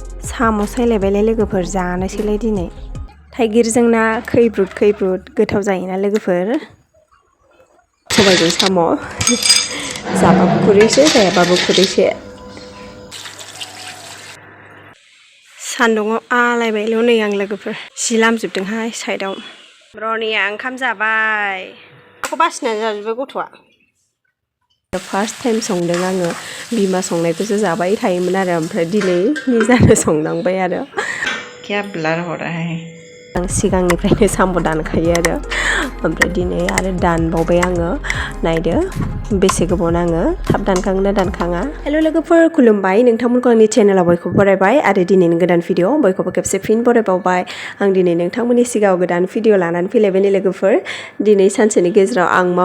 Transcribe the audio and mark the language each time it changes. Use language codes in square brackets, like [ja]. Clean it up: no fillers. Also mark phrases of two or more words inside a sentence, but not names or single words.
[brx] साम' सायलायबायलाय लोगोफोर जानोसैलाय दिनै थाइगिरजों ना खैब्रुद गोथाव जायोना लोगोफोर सबायजों साम' जाबाबो खुरैसे जायाबाबो खुरैसे सान्दुङाव आलायबायल' नै आं लोगोफोर जि लामजोबदोंहाय साइडआव रनिया ओंखाम जाबाय बेखौ बासिनानै जाजोब्बाय गथ'आ [en] first time [brx] संदों आङो बिमा संनायखौसो जाबाय थायोमोन आरो ओमफ्राय दिनै निजानो संनांबाय आरो [hi] क्या ब्लार हो रहा है [brx] आं सिगांनिफ्रायनो साम' दानखायो आरो ओमफ्राय दिनै आरो दानबावबाय आङो नायदो बेसे गोबाव नाङो थाब दानखाङोना दानखाङा हेल' लोगोफोर खुलुमबाय नोंथांमोनखौ आंनि चेनेलाव बयखौबो बरायबाय आरो दिनैनि गोदान भिडिअ बयखौबो खेबसे फिन बरायबावबाय आं दिनै नोंथांमोननि सिगाङाव गोदान भिडिअ लानानै फैलायबाय लोगोफोर दिनै सानसेनि गेजेराव आं मा